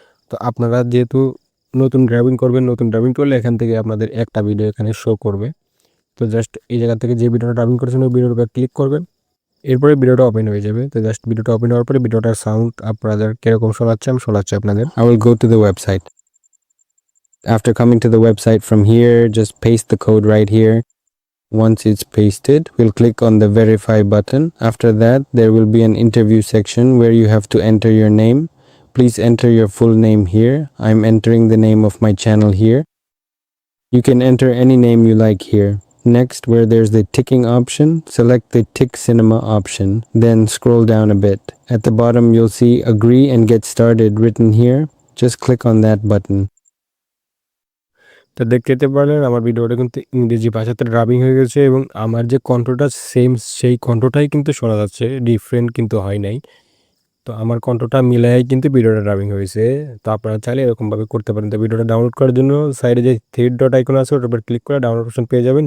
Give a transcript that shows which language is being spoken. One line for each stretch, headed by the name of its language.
Bangla: তো আপনারা যেহেতু নতুন ড্রাবিং করবেন, নতুন ড্রাবিং করলে এখান থেকে আপনাদের একটা ভিডিও এখানে শো করবে। তো জাস্ট এই জায়গা থেকে যে ভিডিওটা ড্রাবিং করেছেন ওই ভিডিওর উপর ক্লিক করবেন। এরপরে ভিডিওটা ওপেন হয়ে যাবে। তো জাস্ট ভিডিওটা ওপেন হওয়ার পরে ভিডিওটার সাউন্ড আপনাদের কিরকম শোনাচ্ছে আমি শোনাচ্ছি আপনাদের।
English: I will go to the website. After coming to the website, from here just paste the code right here. Once it's pasted, we'll click on the verify button. After that, there will be an interview section where you have to enter your name. Please enter your full name here. I'm entering the name of my channel here. You can enter any name you like here. Next, where there's the ticking option, select the tick cinema option, then scroll down a bit. At the bottom, you'll see agree and get started written here. Just click on that button.
Bangla: তো দেখতে পারলেন আমার ভিডিওটা কিন্তু ইংরেজি ভাষাতে ড্রাবিং হয়ে গেছে এবং আমার যে কণ্ঠটা সেম সেই কণ্ঠটাই কিন্তু শোনা যাচ্ছে, ডিফারেন্ট কিন্তু হয় নাই। তো আমার কণ্ঠটা মিলাইয়াই কিন্তু ভিডিওটা ড্রাবিং হয়েছে। তো আপনারা চাইলে এরকমভাবে করতে পারেন। তো ভিডিওটা ডাউনলোড করার জন্য সাইডে যে থ্রি ডট আইকন আছে ওটার উপর ক্লিক করে ডাউনলোড অপশন পেয়ে যাবেন।